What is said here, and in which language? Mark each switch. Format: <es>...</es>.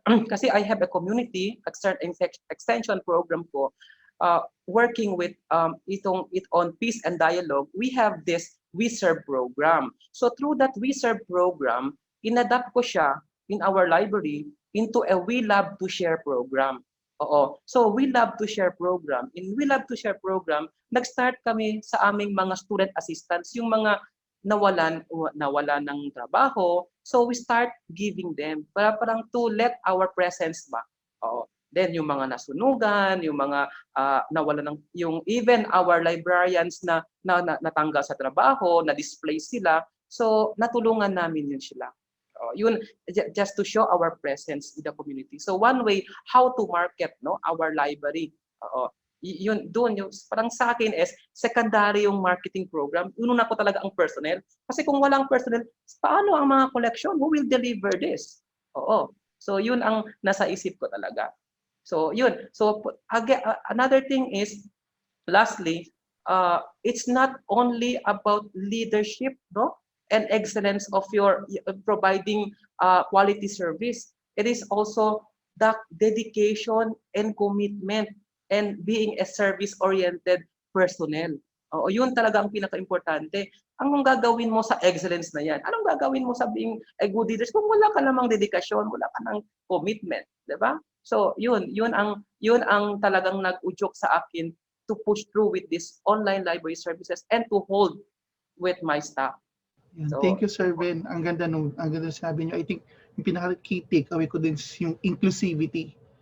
<en>Kasi I have a community extension program ko, working with it on peace and dialogue. We have this We Serve program. So through that We Serve program,</en> <tl>inadapt ko siya</tl> <en>in our library into a We Love to Share program. Oo. So We Love to Share program.</en> <tl>In We Love to Share program, nag-start kami sa aming mga student assistants, yung mga nawalan ng trabaho.</tl> <en>So we start giving them para parang to let our presence ba. Oo.</en> <tl>Then yung mga nasunugan, yung mga nawalan ng yung even our librarians na natanggal sa trabaho, na-display sila. So natulungan namin yun sila.</tl> <en>Yun just to show our presence in the community. So one way how to market our library.</en> <tl>Yun doon yung parang sa akin is secondary yung marketing program. Ununa ko talaga ang personnel kasi kung walang personnel, paano ang mga collection?</tl> <en>Who will deliver this? Oo. So yun ang nasa isip ko talaga. So yun. So again, another thing is lastly, it's not only about leadership, and excellence of your providing quality service. It is also the dedication and commitment and being a service-oriented personnel.</en> <tl>Yun talaga ang pinaka-importante. Anong gagawin mo sa excellence na yan? Anong gagawin mo sa being a good leader kung wala ka namang dedikasyon, wala ka ng commitment, 'di ba?</tl> <en>So,</en> <tl>yun ang talagang nag-udyok sa akin</tl> <en>to push through with this online library services and to hold with my staff. So, thank you,</en> <tl>Sir Ben. Ang ganda sabi niyo.</tl> <en>I think</en> <tl>yung pinaka-key takeaway ko din is yung inclusivity.</tl>